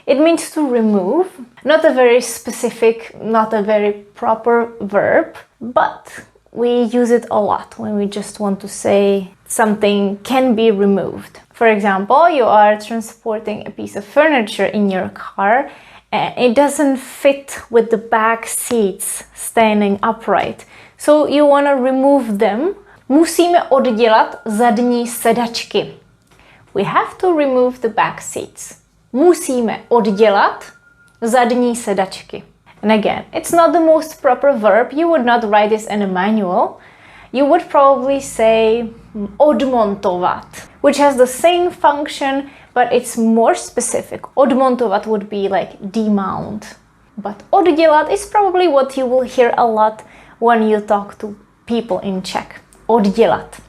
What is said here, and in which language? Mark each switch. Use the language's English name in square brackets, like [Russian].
[English] It means to remove, not a very specific, not a very proper verb, but we use it a lot when we just want to say something can be removed. For example, you are transporting a piece of furniture in your car and it doesn't fit with the back seats standing upright. So you want to remove them. [Czech] Musíme oddělat zadní sedačky. [English] We have to remove the back seats. [Czech] Musíme oddělat zadní sedačky. [English] And again, it's not the most proper verb. You would not write this in a manual. You would probably say odmontovat, which has the same function, but it's more specific. Odmontovat would be like demount. But oddělat is probably what you will hear a lot when you talk to people in Czech. Oddělat.